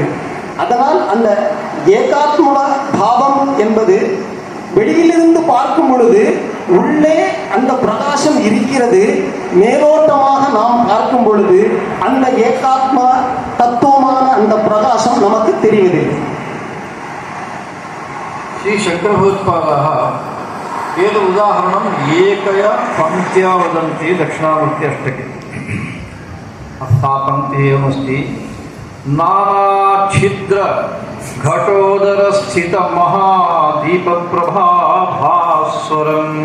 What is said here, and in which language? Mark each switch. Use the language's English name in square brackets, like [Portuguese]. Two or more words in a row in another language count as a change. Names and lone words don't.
[Tamil] அதனால் அந்த ஏகாத்ம பாவம் என்பது வெளியிலிருந்து பார்க்கும் பொழுது உள்ளே அந்த பிரகாசம் இருக்கிறது, மேலோட்டமாக நாம் பார்க்கும் பொழுது அந்த ஏகாத்ம தத்துவமான அந்த பிரகாசம் நமக்கு தெரிவதில்லை. [Sanskrit] श्री शङ्करभगवत्पादाः एतत् उदाहरणम् एकया पङ्क्त्या वदन्ति दक्षिणामूर्ति अष्टके। सा पङ्क्तिः एवमस्ति, नानाच्छिद्र घटोदरस्थित महादीपप्रभाभास्वरम्।